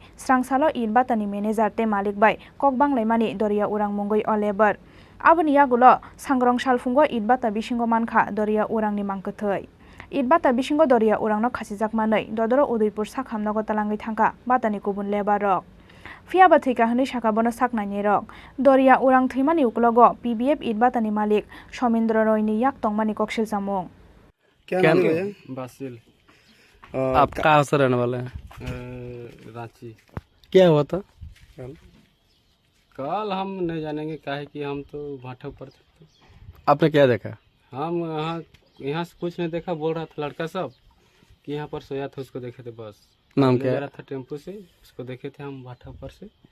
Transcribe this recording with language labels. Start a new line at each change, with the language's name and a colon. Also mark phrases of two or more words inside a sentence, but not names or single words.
Kok Borok: Srangsalo Idbatani Manager Te Malik Bai Kokbang Laimani Doria Urang Mungoi O Labor Aboni Yagulo Sangrong Shalfungo Idbata Bishingo Mankha Doria Urang ni Mangkothoi Idbata Bishingo Doria Urangno Khasijak Manai Dodoro Udaipur Sakhamnago Talangai Thangka Batani Kubun Leba Rok Fiaba Thika Hani Shakabono Saknai Rok Doria Urang Thimani Uklogo PBF Idbatani Malik Somendra Roy ni Yak Tongmani Kokshil Samung
Hindi: क्या नाम है बासिल आप कहाँ से रहने वाले हैं रांची क्या हुआ था कल हम नहीं जानेंगे काहे कि हम तो भाठा पर थे आपने क्या देखा हम यहाँ से कुछ नहीं देखा बोल रहा था लड़का सब कि यहाँ पर सोया था उसको देखे थे बस नाम क्या जा रहा था टेम्पो से उसको देखे थे हम भाठा पर से